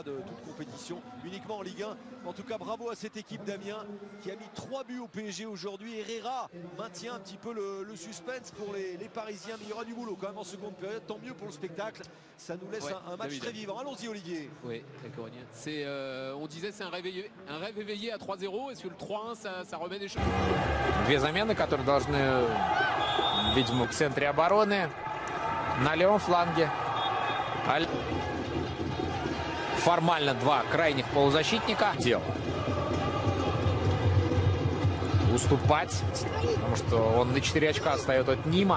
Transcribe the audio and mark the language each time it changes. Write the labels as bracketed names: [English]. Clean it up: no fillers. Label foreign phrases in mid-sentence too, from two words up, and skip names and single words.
[French] de toute compétition, uniquement en Ligue 1. En tout cas, bravo à cette équipe d'Amiens qui a mis 3 buts au PSG aujourd'hui. Herrera maintient un petit peu le suspense pour les Parisiens, mais il y aura du boulot quand même en seconde période. Tant mieux pour le spectacle, ça nous laisse un match David. Très vivant. Allons-y, Olivier. Oui, d'accord. On disait c'est un rêve éveillé à 3-0. Est-ce que le 3-1 ça remet des choses? [Russian] Две замены, которые должны, видимо, в центре обороны, на левом фланге. формально два крайних полузащитника. Дело. Уступать, потому что он на 4 очка отстает от Нима.